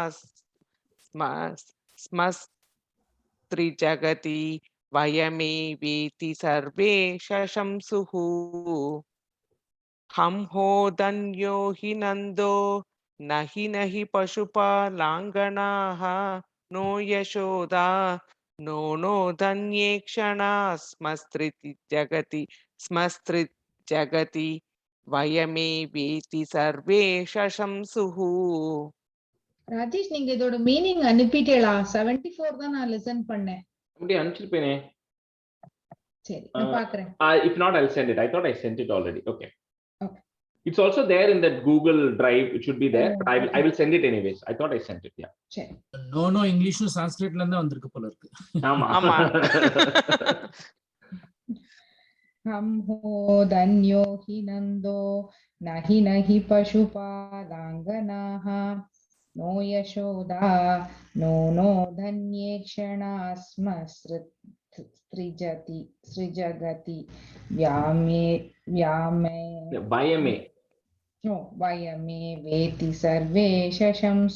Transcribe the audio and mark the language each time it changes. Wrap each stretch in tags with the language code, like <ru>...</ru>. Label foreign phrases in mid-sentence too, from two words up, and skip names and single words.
<sa>स्मस्त्रिजगति वयमेवेति सर्वे शशंसुः हम हो धन्यो हि नंदो नहि पशुपालांगनाः नो यशोदा नो धन्येक्षणा स्मस्त्रिजगति वयमेवेति सर्वे शशंसुः</sa> <ta>ராஜேஷ் நீங்க இதோட மீனிங் அனுப்பிட்டேளா 74 தான் நான் லிசன் பண்ணேன் அப்படியே அனுப்பிச்சிருப்பேனே சரி நான் பார்க்கறேன்</ta> <en>if not I'll send it. I thought I sent it already. Okay. It's also there in that Google Drive. It should be there, but I will send it anyways. I thought I sent it. Yeah.</en> <ta>சரி நோ இங்கிலீஷும் சான்ஸ்கிரிட்ல இருந்து வந்திருக்கு போல இருக்கு. ஆமா.</ta> <sa>हम हो धन्यो हि नंदो नहि पशुपालांगनाः नो यशोदा नो धन्येक्षणा स्मस्त्रिजगति वयमे वेति सर्वे शशंसुः</sa>